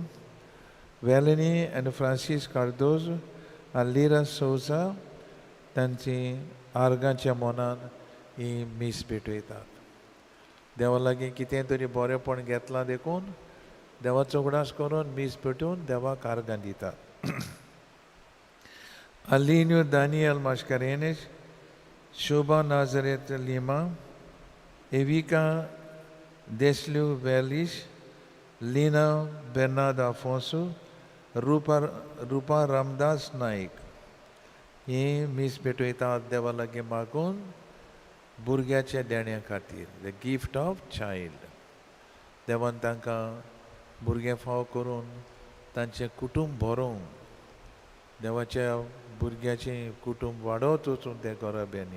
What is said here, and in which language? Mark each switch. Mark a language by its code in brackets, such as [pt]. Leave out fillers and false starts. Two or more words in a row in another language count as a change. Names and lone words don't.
[kok] वेलेनी आनी फ्रांसीस कार्दोज आनी लिरा सोजा तांची आर्गांच्या मोनान ही मीस भेटयतात. देवा लागीं कितें तरी बरेंपण घेतलां देखून देवाचो उगडास करून मीस पेटून देवाक आर्गां दितात. Alinho Daniel Mascarenes, Shoba Nazareth Lima, Evica Deslio Velis, Lina Bernardo Afonso, Rupa Ramdas Naik. ही मीस भेटयतात देवा लागीं मागून भुरग्याच्या देण्या खातीर, [en] the gift of child. [kok] देवान तांकां भुरगें फाव करून तांचें कुटुंब भरोवन देवाच्या भुरग्याचें कुटुंब वाडत वचून तें करप हें.